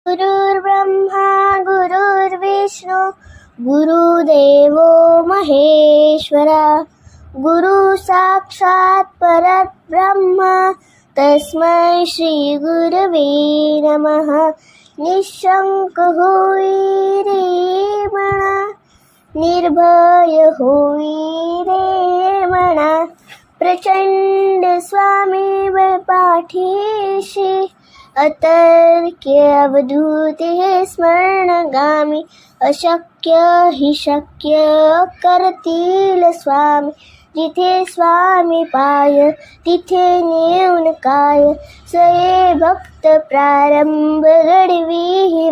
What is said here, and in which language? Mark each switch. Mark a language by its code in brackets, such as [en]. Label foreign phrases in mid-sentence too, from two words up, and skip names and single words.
[sa] गुरुर्ब्रह्मा गुरुर्विष्णू गुरुदेवो महेश्वरा गुरु साक्षात् परब्रह्म तस्मै श्री गुरवे नमः। [mr] निशंक होई रे मना निर्भय होई रे मना प्रचंड स्वामी पाठीशी अतर्क्य अवधूत हे स्मरणगामी अशक्य हि शक्य करतील स्वामी जिथे स्वामी पाय तिथे नेऊन काय सये भक्त प्रारंभ घडवी ही